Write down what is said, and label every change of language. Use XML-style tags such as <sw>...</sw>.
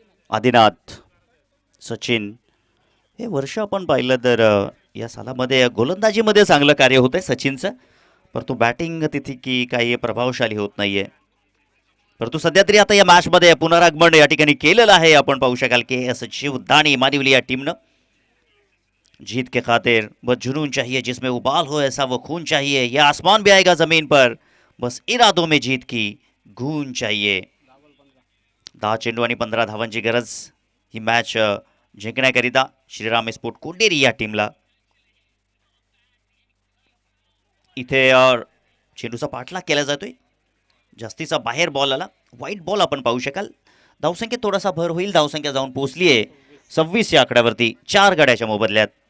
<mr>आदिनाथ सचिन हे वर्ष आपण पाहिलं तर या सालामध्ये गोलंदाजीमध्ये चांगलं कार्य होत आहे सचिनचं, परंतु बॅटिंग तिथे की काही प्रभावशाली होत नाहीये. परंतु सध्या तरी आता या मॅचमध्ये पुनरागमन या ठिकाणी केलेलं आहे. आपण पाहू शकाल की एस जीवदानी मानिवली या टीमनं.</mr> <hi>जीत के खातिर बस जुनून चाहिए जिसमें उबाल हो ऐसा वो खून चाहिए, ये आसमान भी आएगा जमीन पर बस इरादों में जीत की गूंज चाहिए.</hi> <mr>10 चेंडू आणि 15 धावांची गरज ही मॅच जिंकण्याकरिता श्रीराम स्पोर्ट कोंडेरी या टीमला. इथे चेंडूचा पाठलाग केला जातोय. जास्तीचा बाहेर बॉल आला. वाईट बॉल आपण पाहू शकाल. धावसंख्येत थोडासा भर होईल. धावसंख्या जाऊन पोहोचली आहे 26 या आकड्यावरती 4 गड्याच्या मोबदल्यात.</mr>